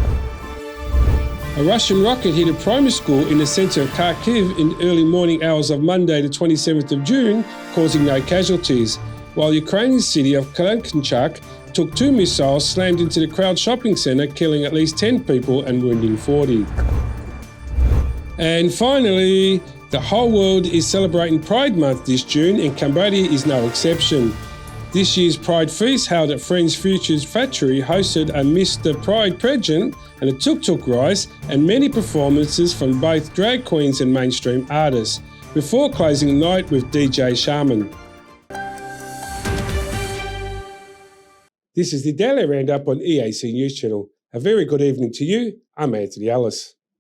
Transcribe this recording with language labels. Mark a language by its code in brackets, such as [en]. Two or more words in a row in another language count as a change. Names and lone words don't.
[en] A Russian rocket hit a primary school in the centre of Kharkiv in early morning hours of Monday the 27th of June, causing no casualties, while Ukrainian city of Kalankanchak took 2 missiles slammed into the crowd shopping centre, killing at least 10 people and wounding 40. And finally, the whole world is celebrating Pride Month this June, and Cambodia is no exception. This year's Pride Feast, held at Friends Futures Factory, hosted a Mr. Pride pageant and a tuk-tuk race and many performances from both drag queens and mainstream artists, before closing the night with DJ Shaman. This is the Daily Roundup on EAC News Channel. A very good evening to you. I'm Anthony Ellis.